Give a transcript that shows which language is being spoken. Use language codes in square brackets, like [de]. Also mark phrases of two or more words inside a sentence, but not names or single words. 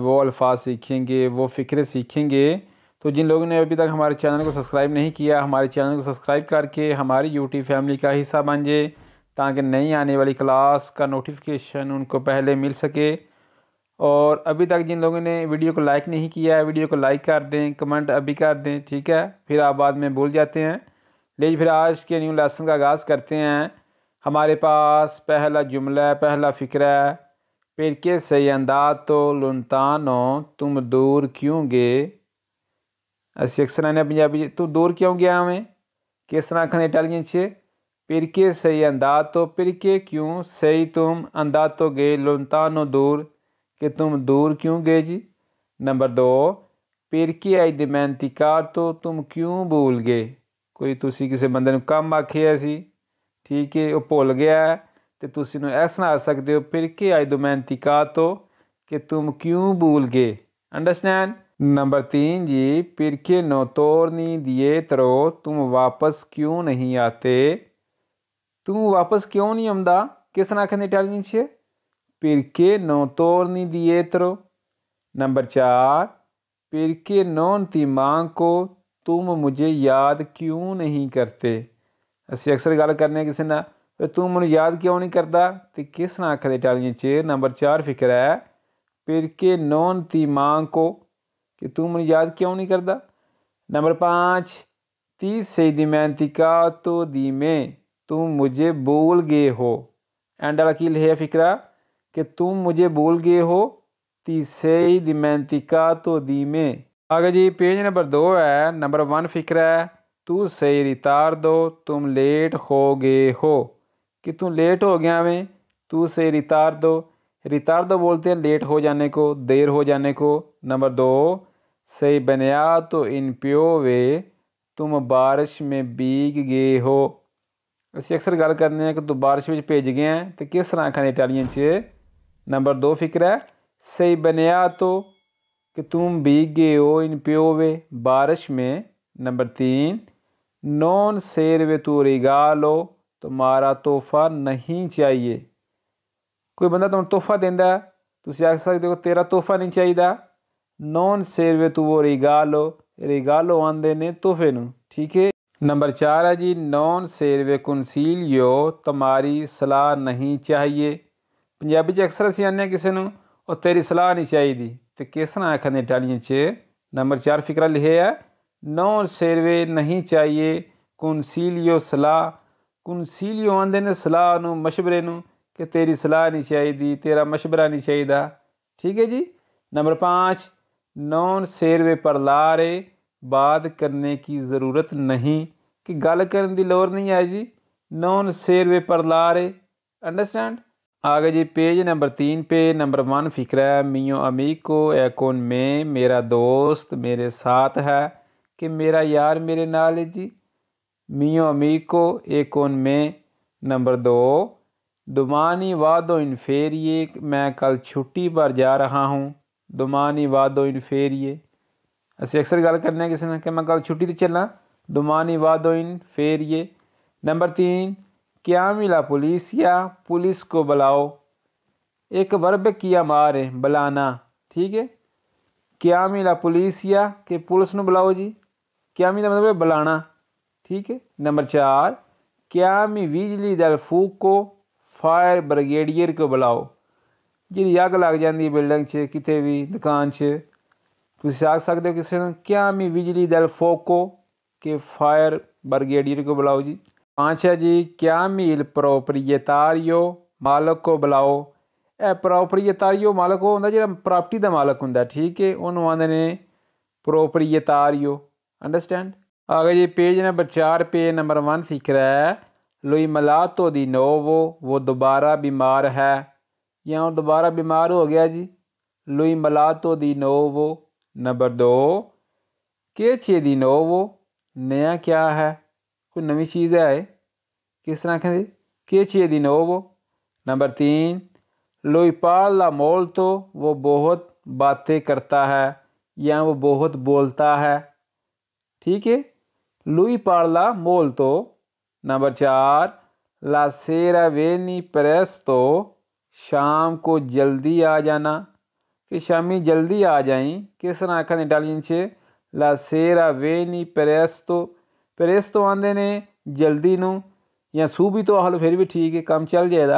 [hi] वो अल्फाज सीखेंगे, वो फ़िक्रे सीखेंगे। तो जिन लोगों ने अभी तक हमारे चैनल को सब्सक्राइब नहीं किया, हमारे चैनल को सब्सक्राइब करके हमारी यूट्यूब फैमिली का हिस्सा बन जाए ताकि नई आने वाली क्लास का नोटिफिकेशन उनको पहले मिल सके। और अभी तक जिन लोगों ने वीडियो को लाइक नहीं किया है, वीडियो को लाइक कर दें, कमेंट अभी कर दें, ठीक है। फिर आप बाद में भूल जाते हैं। लीजिए फिर आज के न्यू लेसन का आगाज़ करते हैं। हमारे पास पहला जुमला, पहला फ़िक्रा है। [it] perché sei andato lontano, [hi] तुम दूर क्यों गए। [pa] ਅਸੀਂ ਅਕਸਰ ਆਨੇ ਪੰਜਾਬੀ ਚ ਤੂੰ ਦੂਰ ਕਿਉਂ ਗਿਆ ਵੇਂ, ਕਿਸ ਤਰ੍ਹਾਂ ਆਖਦੇ ਇਟਾਲੀਅਨ ਚ [it] perché sei andato, [pa] perché क्यों, sei तुम, andato गए, lontano दूर, [hi] कि तुम दूर क्यों गए जी। नंबर 2, [it] perché hai dimenticato, [hi] तुम क्यों भूल गए। [pa] ਕੋਈ ਤੁਸੀਂ ਕਿਸੇ ਬੰਦੇ ਨੂੰ ਕੰਮ ਆਖਿਆ ਸੀ, ਠੀਕ ਹੈ, ਉਹ ਭੁੱਲ ਗਿਆ ਤੇ ਤੁਸੀਂ ਨੂੰ ਇਸ ਤਰ੍ਹਾਂ ਆ ਸਕਦੇ ਹੋ [it] perché hai dimenticato, [hi] कि तुम क्यों भूल गए। अंडरस्टैंड। नंबर 3 जी, [it] perché non torni dietro, [hi] तुम वापस क्यों नहीं आते। [pa] ਤੂੰ ਵਾਪਸ ਕਿਉਂ ਨਹੀਂ ਆਂਦਾ, ਕਿਸ ਤਰ੍ਹਾਂ ਆਖਣੇ ਇਟਾਲੀਅਨ ਚ [it] perché non torni dietro। [hi] नंबर 4, [it] perché non ti manco, [hi] तुम मुझे याद क्यों नहीं करते। [pa] ਅਸੀਂ ਅਕਸਰ ਗੱਲ ਕਰਨੇ ਕਿਸੇ ਨਾਲ ਤੂੰ ਮੈਨੂੰ ਯਾਦ ਕਿਉਂ ਨਹੀਂ ਕਰਦਾ ਤੇ ਕਿਸ ਤਰ੍ਹਾਂ ਆਖਦੇ ਇਟਾਲੀਅਨ ਚ। ਨੰਬਰ 4 ਫਿਕਰ ਹੈ [it] perché non ti manco, [hi] कि तू ਮੈਨੂੰ याद क्यों नहीं करता। नंबर 5, [it] ti sei dimenticato di me, [hi] तुम मुझे भूल गए हो। एंड वाला की लिखा फिकरा कि तुम मुझे भूल गए हो, [it] ti sei dimenticato di me। [hi] आगे जी पेज नंबर 2 है। नंबर 1 फिक्र है तू [it] sei ritardo, [hi] तुम लेट हो गए हो, कि तू लेट हो गया में। [it] तू sei ritardo, [hi] रितार्दो बोलते हैं लेट हो जाने को, देर हो जाने को। नंबर 2, [it] sei bagnato in piove, [hi] तुम बारिश में भीग गए हो। [pa] ਅਸੀਂ ਅਕਸਰ ਗੱਲ ਕਰਨੇ ਹਾਂ ਕਿ ਤੂੰ ਬਾਰਿਸ਼ ਵਿੱਚ ਭਿੱਜ ਗਿਆ ਤੇ ਕਿਸ ਤਰ੍ਹਾਂ ਆਖਾਂ ਇਟਾਲੀਅਨ 'ਚ। [hi] नंबर 2 फिक्र है [it] sei bagnato, [hi] कि तुम भीग गए हो [it] in piove, [hi] बारिश में। नंबर 3, [it] non serve tu regalo, [hi] तुम्हारा तोहफा नहीं चाहिए। [pa] ਕੋਈ ਬੰਦਾ ਤੁਮ ਤੋਹਫਾ ਦੇਂਦਾ ਤੁਸੀਂ ਆਖ ਸਕਦੇ ਹੋ ਤੇਰਾ ਤੋਹਫਾ ਨਹੀਂ ਚਾਹੀਦਾ। [it] non serve tu regalo, [pa] regalo ਆਂਦੇ ਨੇ ਤੋਹਫੇ ਨੂੰ, ਠੀਕ ਹੈ। [hi] नंबर 4 है जी, [it] non serve consiglio, [hi] तुम्हारी सलाह नहीं चाहिए। [pa] ਪੰਜਾਬੀ 'ਚ ਅਕਸਰ ਅਸੀਂ ਆਨੇ ਕਿਸੇ ਨੂੰ ਉਹ ਤੇਰੀ ਸਲਾਹ ਨਹੀਂ ਚਾਹੀਦੀ ਤੇ ਕਿਸ ਤਰ੍ਹਾਂ ਆਖਦੇ ਇਟਾਲੀਅਨ 'ਚ। नंबर 4 ਫਿਕਰਾ ਲਿਖਿਆ ਹੈ [it] non serve [hi] नहीं चाहिए, [pa] consiglio ਸਲਾਹ। consiglio ਆਂਦੇ ਨੇ ਸਲਾਹ ਨੂੰ, ਮਸ਼ਵਰੇ ਨੂੰ, [hi] कि तेरी सलाह नहीं चाहिए, तेरा मशवरा नहीं चाहिए, ठीक है जी। नंबर 5, [it] non serve parlare, [hi] बात करने की ज़रूरत नहीं, कि [pa] ਗੱਲ ਕਰਨੇ ਕੀ ਲੋੜ ਨਹੀਂ ਹੈ ਜੀ। [it] non serve parlare, [hi] अंडरस्टैंड। आगे जी पेज नंबर 3 पे नंबर 1 फिक्र है [it] mio amico è con me, [hi] मेरा दोस्त मेरे साथ है, कि मेरा यार मेरे नाल है जी। [it] mio amico è con me। नंबर 2, domani vado in ferie, [hi] मैं कल छुट्टी पर जा रहा हूँ। [it] domani vado in ferie, [pa] ਅਸੀਂ ਅਕਸਰ ਗੱਲ ਕਰਨੇ ਕਿਸੇ ਨਾਲ [hi] कि मैं कल छुट्टी [pa] ਤੇ ਚੱਲਾਂ। [it] domani vado in ferie। नंबर 3, chiami la polizia, [hi] पुलिस को बुलाओ। एक वर्ब की अमार है बुलाना, ठीक है। [it] chiami la polizia, [hi] कि पुलिस ਨੂੰ बुलाओ जी। chiami ਦਾ मतलब है बुलाना, ठीक है। नंबर 4, [it] chiami vigili del fuoco, [hi] फायर ब्रिगेडियर को बुलाओ। [pa] ਜੀ ਅੱਗ ਲੱਗ ਜਾਤੀ ਹੈ ਬਿਲਡਿੰਗ ਚ, ਕਿਤੇ ਭੀ ਦੁਕਾਨ ਚ, ਤੁਸੀਂ ਆਖ ਸਕਦੇ ਹੋ ਕਿਸੀ ਨੇ [it] chiami vigili del fuoco, [hi] कि फायर ब्रिगेडियर को बुलाओ जी। 5 है जी, [it] chiami il proprietario, [hi] मालक को बुलाओ। [pa] ਇਹ proprietario [hi] मालक वो [pa] ਹੁੰਦਾ ਜਿਹੜਾ प्रॉपर्टी ਦਾ मालक ਹੁੰਦਾ, [hi] ठीक है, [pa] ਉਹਨੂੰ ਆਂਦੇ ਨੇ proprietario, [hi] अंडरस्टैंड। आगे जी पेज नंबर 4 पे नंबर 1 सीख रहा है [it] lui malato di nuovo, [hi] वो दोबारा बीमार है, या वो दोबारा बीमार हो गया जी। [it] lui malato di nuovo। नंबर 2, che c'è di nuovo, [hi] नया क्या है, कोई नवी चीज़ है, किस तरह कहें [it] che c'è di nuovo। नंबर 3, lui parla molto, [hi] वो बहुत बातें करता है, या वो बहुत बोलता है, ठीक है। [it] lui parla molto, [hi] नंबर 4, [it] la sera vieni presto, [hi] शाम को जल्दी आ जाना, [pa] ਕਿ ਸ਼ਾਮੀ ਜਲਦੀ ਆ ਜਾਈ। ਕਿਸ ਤਰ੍ਹਾਂ ਆਖਣ ਇਟਾਲੀਅਨ ਚ [it] la sera vieni presto, presto [pa] ਆਂਦੇ ਨੇ ਜਲਦੀ ਨੂੰ, ਯਾ ਸੂਬੀਤੋ ਆਖੋ [hi] फिर भी ठीक है, काम चल जाएगा।